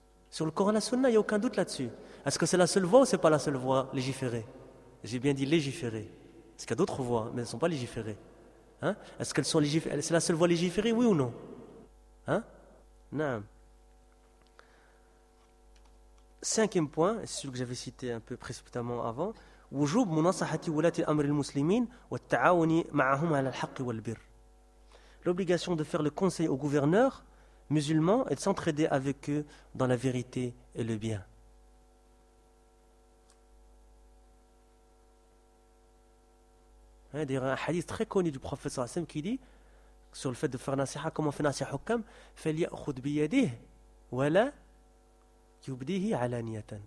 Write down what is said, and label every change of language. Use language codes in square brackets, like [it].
[fr] Sur le Coran et la Sunna, il n'y a aucun doute là-dessus. Est-ce que c'est la seule voie ou c'est pas la seule voie légiférée? J'ai bien dit légiférée. Parce qu'il y a d'autres voies, mais elles ne sont pas légiférées. Hein? Est-ce qu'elles sont légiférées? C'est la seule voie légiférée, oui ou non? Hein? Non. Cinquième point, c'est celui que j'avais cité un peu précipitamment avant. [ar] وجوب مناصحة ولاة الأمر المسلمين والتعاون معهم على الحق والبر. [fr] L'obligation de faire le conseil aux gouverneurs musulmans et de s'entraider avec eux dans la vérité et le bien. D'ailleurs, un hadith très connu du prophète [ar] صلى الله عليه وسلم [fr] qui dit sur le fait de faire nasiha, comment fait nasiha hukam, [ar] فليأخذ بيده ولا يبديه علانية.